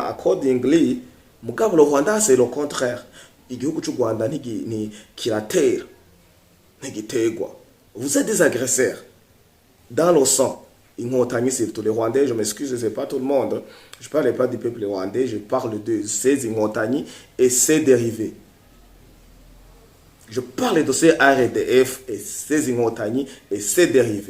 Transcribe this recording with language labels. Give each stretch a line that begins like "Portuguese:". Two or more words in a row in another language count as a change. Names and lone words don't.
French: accordingly mugabo le Rwanda c'est le contraire
Rundi: igihugu cy'u Rwanda ni kiratera ntigitegwa
French: vous êtes des agresseurs dans le sang inkotanyi surtout les Rwandais je m'excuse c'est pas tout le monde je parle pas du peuple rwandais je parle de ces inkotanyi et ses dérivés. Je parle de ces RDF et ces inkotanyi et ses dérivés.